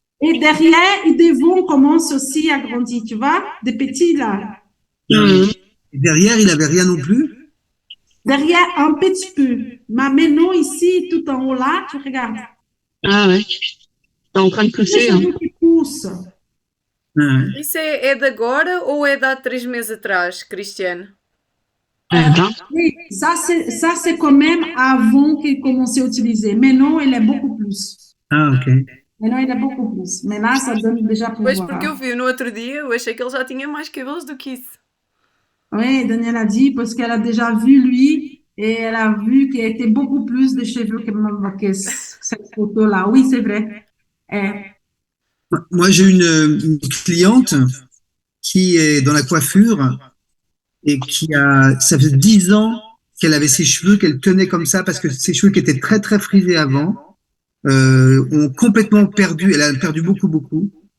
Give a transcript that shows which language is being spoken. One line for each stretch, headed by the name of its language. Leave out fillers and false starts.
French: Et derrière, et devant commence aussi à grandir, tu vois, des petits là. Et derrière, il avait rien non plus. Derrière, un petit peu. Mais maintenant, ici, tout en haut là, tu regardes. Ah ouais. Tá en train de pousser. Les cheveux qui poussent.
Portuguese: Isso é de agora ou é de há 3 meses atrás, Cristiane?
French: Oui, ça c'est quand même avant qu'il commence à utiliser. Maintenant, il est beaucoup plus. Ah, ok. Maintenant, il est beaucoup plus. Mais là, ça donne déjà pouvoir.
Portuguese: Pois, porque eu vi no outro dia, eu achei que ele já tinha mais cabelos do que isso.
French: Oui, Danielle a dit parce qu'elle a déjà vu lui et elle a vu qu'il était beaucoup plus de cheveux que cette photo-là. Oui, c'est vrai. Moi, j'ai une cliente qui est dans la coiffure et ça fait 10 ans qu'elle avait ses cheveux, qu'elle tenait comme ça parce que ses cheveux qui étaient très, très frisés avant, ont complètement perdu, elle a perdu beaucoup.